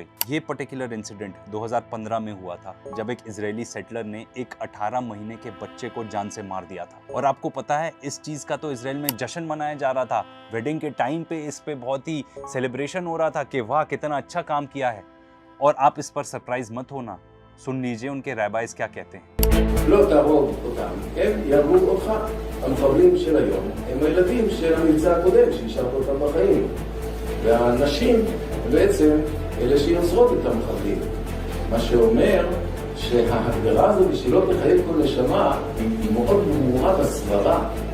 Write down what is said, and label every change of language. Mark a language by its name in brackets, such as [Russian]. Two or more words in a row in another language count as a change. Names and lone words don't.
[Hindi] ये [English] particular incident [Hindi] 2015 में हुआ था, जब एक इजरायली सेटलर ने एक 18 महीने के बच्चे को जान से मार दिया था। और आपको पता है इस चीज का तो इजराइल में जश्न मनाया जा रहा था। वेडिंग के टाइम पे इस पे बहुत ही सेलिब्रेशन हो रहा था कि वाह कितना अच्छा काम किया है। और आप इस पर सरप्राइज मत होना, सुन लीजिए उनके रैबाइज क्या कहते हैं। [Hebrew] לא תהרוג אותם, הם יהרגו אותך. המחבלים של היום הם הילדים של המבצע הקודם שהשארת אותם בחיים. והנשים בעצם אלה שיוצרות את המחבלים. מה שאומר שההגדרה הזו בשביל לא תחייב כל נשמה היא מאוד ברורה בסברה.